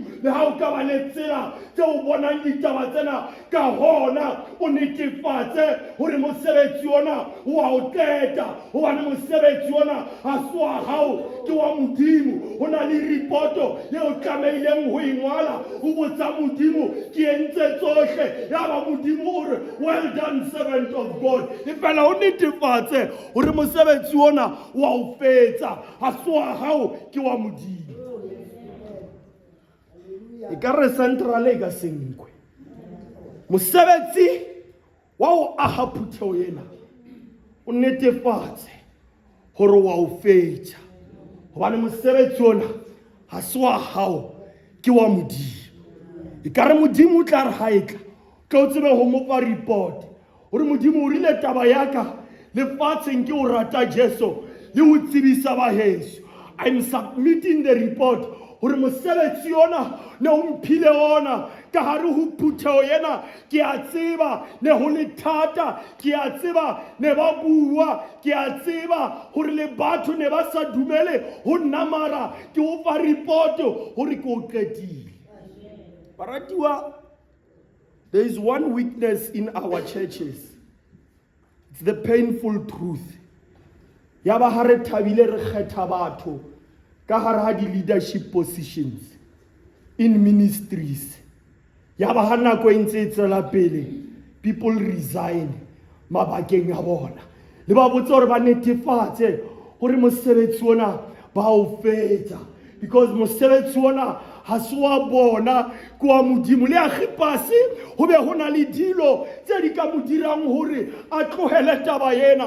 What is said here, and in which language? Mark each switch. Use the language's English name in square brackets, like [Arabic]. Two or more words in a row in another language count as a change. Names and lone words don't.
[Southern Sotho] Le ha o ka ba le tsela tse o bonang ditaba tsena ka hona o netefatse hore mosebetsi ona wa o qeta hobane mosebetsi ona ha se wa hao ke wa Modimo. Ho na le ripoto ye o tlameileng ho ingwala o botsa Modimo ke entse tsohle ya ba Modimo o re [English] well done servant of God. [Southern Sotho] E fela o netefatse hore mosebetsi ona wa o fetsa ha se wa hao ke wa Modimo. Ekare central e ka senkwe mosebetsi wa o aha phutheo ena o netefatse hore wa o fetsa hobane mosebetsi ona ha se wa hao ke wa Modimo. Ekare Modimo o tla re ha etla tlo tsebe ho mo fa report hore Modimo o rile taba yaka lefatsheng ke o rata Jesu le ho tsebisa ba heso. [English] I'm submitting the report [Southern Sotho] hore mosebetsi ona ne o mphile ona ka hare ho phutheo ena ke a tseba ne ho le thata ke a tseba ne ba bua ke a tseba hore le batho ne ba sa dumele ho nna mara ke o fa report hore ke o qetile. Baratiwa, [English] there is one weakness in our churches. It's the painful truth. [Southern Sotho] Ya ba ha re thabile re kgetha batho ka hare ha di- [English] leadership positions in ministries. [Southern Sotho] Ya ba ha nako e ntse e tswela pele, [English] people resign [Southern Sotho] mabakeng a bona. Le ba botse hore ba netefatse hore mosebetsi ona ba o fetsa because mosebetsi ona ha se wa bona ke wa Modimo. Le Archippus ho be ho na le dilo tse di ka mo dirang hore a tlohele taba ena.